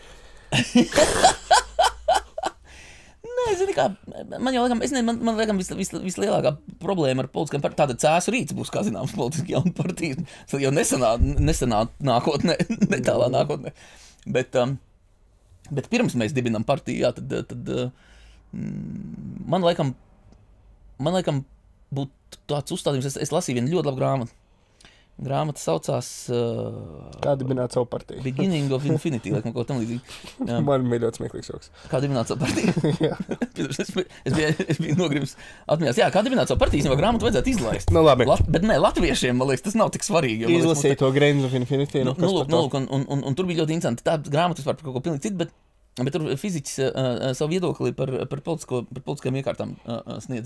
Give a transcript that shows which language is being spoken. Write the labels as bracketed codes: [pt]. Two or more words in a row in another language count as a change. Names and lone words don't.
[lv] Nē, zini kā, man jau liekas, vislielākā problēma ar politiskām partijām, tāda Cēsu Rīts būs, kā zināms, politiski jauna partija, jau nesenā nākotnē, netālā nākotnē. Bet pirms mēs dibinām partiju, jā, tad man laikam būtu tāds uzstādījums, es lasīju vienu ļoti labu grāmatu. Grāmata saucās... Kā dibināt savu partiju? Beginning of Infinity, laikam kaut tam līdzīgi. Man bija ļoti smieklīgs joks. Kā dibināt savu partiju? Jā. es biju nogrims atmiņās. Jā, kā dibināt savu partiju, jo grāmatu vajadzētu izlaist. Labi. Bet nē, latviešiem, man liekas, tas nav tik svarīgi. Izlasīja to Grains of Infinity. Lūk, un tur bija ļoti interesanti. Tā grāmata vispār par kaut ko pilnīgi citu, bet tur fiziķis savu viedokli par politiskajām iekārtām sniedz.